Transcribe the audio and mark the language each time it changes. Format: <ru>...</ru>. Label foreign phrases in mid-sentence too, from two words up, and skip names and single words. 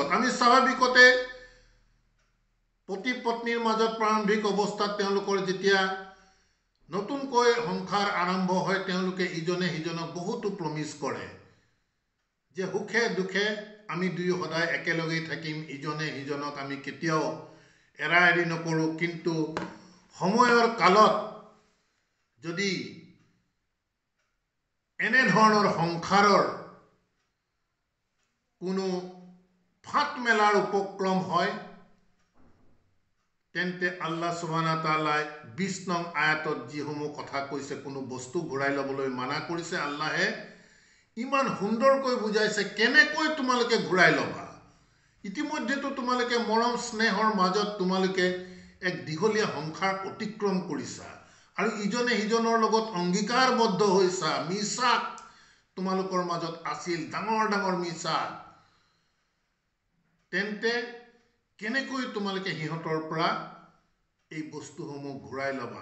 <as>আমি স্বাভাৱিকতে পতি পত্নীৰ মাজত প্ৰাৰম্ভিক অৱস্থাত তেওঁলোকৰ যেতিয়া নতুনকৈ সংসাৰ আৰম্ভ হয়, তেওঁলোকে ইজনে সিজনক বহুতো প্ৰমিছ কৰে যে সুখে দুখে আমি দুয়ো সদায় একেলগেই থাকিম, ইজনে সিজনক আমি কেতিয়াও এৰা এৰি নকৰোঁ। কিন্তু সময়ৰ কালত যদি এনেধৰণৰ সংসাৰৰ কোনো ফাট মেলাৰ উপক্ৰম হয়, তেন্তে</as> <ar>الله سبحانه وتعالى</ar> <as>20 নং আয়াতত যিসমূহ কথা কৈছে, কোনো বস্তু ঘূৰাই ল'বলৈ মানা কৰিছে, আল্লাহে ইমান সুন্দৰকৈ বুজাইছে কেনেকৈ তোমালোকে ঘূৰাই ল'বা। ইতিমধ্যেতো তোমালোকে মৰম স্নেহৰ মাজত তোমালোকে এক দীঘলীয়া সংসাৰ অতিক্ৰম কৰিছা আৰু ইজনে সিজনৰ লগত অংগীকাৰবদ্ধ হৈছা, মিসাক তোমালোকৰ মাজত আছিল, ডাঙৰ ডাঙৰ মিসাক, তেন্তে কেনেকৈ তোমালোকে সিহঁতৰ পৰা এই বস্তুসমূহ ঘূৰাই ল'বা।</as>